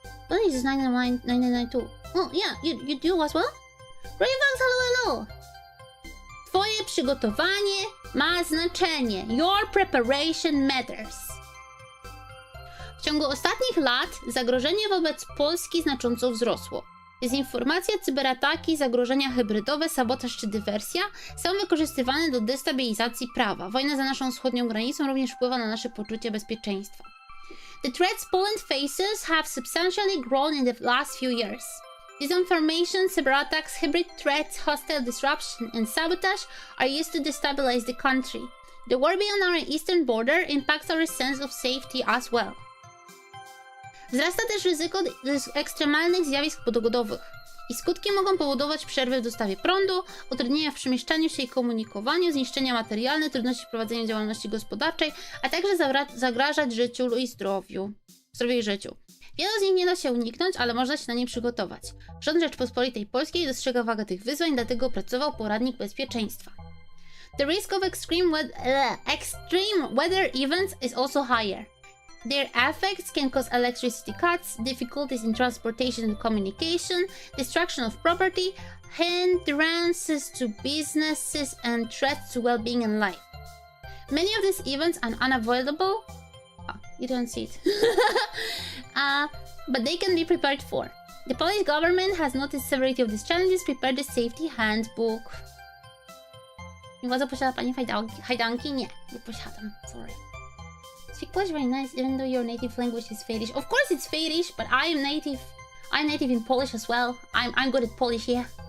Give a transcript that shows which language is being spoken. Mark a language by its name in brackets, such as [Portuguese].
[English] Well, this is 999 Oh, yeah, you do as well? Raven's, hello! [Polish] Twoje przygotowanie ma znaczenie. [English] Your preparation matters. [Polish] W ciągu ostatnich lat zagrożenie wobec Polski znacząco wzrosło. Dezinformacja, cyberataki, zagrożenia hybrydowe, sabotaż czy dywersja są wykorzystywane do destabilizacji prawa. Wojna za naszą wschodnią granicą również wpływa na nasze poczucie bezpieczeństwa. [English] The threats Poland faces have substantially grown in the last few years. Disinformation, cyberattacks, hybrid threats, hostile disruption, and sabotage are used to destabilize the country. The war beyond our eastern border impacts our sense of safety as well. [Polish] Wzrasta też ryzyko ekstremalnych zjawisk pogodowych. Ich skutki mogą powodować przerwy w dostawie prądu, utrudnienia w przemieszczaniu się i komunikowaniu, zniszczenia materialne, trudności w prowadzeniu działalności gospodarczej, a także zagrażać życiu i zdrowiu i życiu. Wielu z nich nie da się uniknąć, ale można się na nie przygotować. Rząd Rzeczpospolitej Polskiej dostrzega wagę tych wyzwań, dlatego opracował Poradnik Bezpieczeństwa. [English] The risk of extreme weather events is also higher. Their effects can cause electricity cuts, difficulties in transportation and communication, destruction of property, hindrances to businesses, and threats to well-being and life. Many of these events are unavoidable. Oh, you don't see it. But they can be prepared for. The Polish government has noticed severity of these challenges, prepared the safety handbook. [Polish] Nie władza posiada pani hajdanki? Nie posiadam. Sorry. [English] Speak Polish very nice, even though your native language is Finnish. Of course it's Finnish, but I'm native in Polish as well. I'm good at Polish, yeah.